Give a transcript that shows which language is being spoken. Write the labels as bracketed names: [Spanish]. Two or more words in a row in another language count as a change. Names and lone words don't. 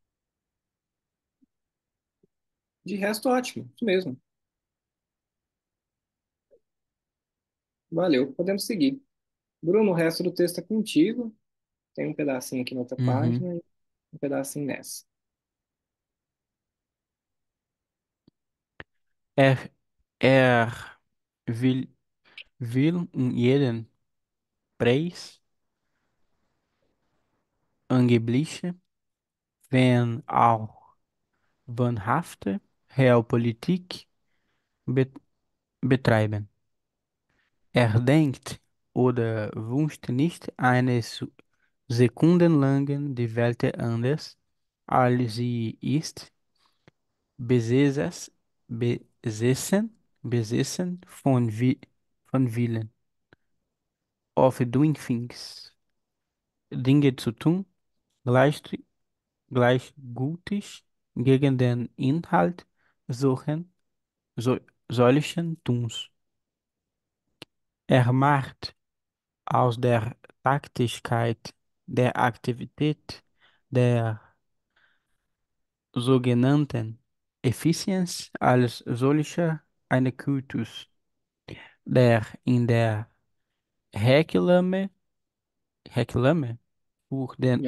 [Portuguese] De resto, ótimo, isso mesmo. Valeu, podemos seguir. Bruno, o resto do texto é contigo. Tem um pedacinho aqui na outra Uhum. página e um pedacinho nessa. [German] Er, er will, will jeden Preis angebliche, wenn auch wahrhafte Realpolitik be betreiben. Er denkt oder wünscht nicht eine sekundenlange die Welt anders, als sie ist, besessen, besessen von Willen, [English] of doing things, [German] Dinge zu tun, gleich, gleichgültig gegen den Inhalt so, solchen Tuns. Er macht aus der Taktigkeit der Aktivität der sogenannten Effizienz als solcher eine Kultus, der in der Reklame, Reklame für den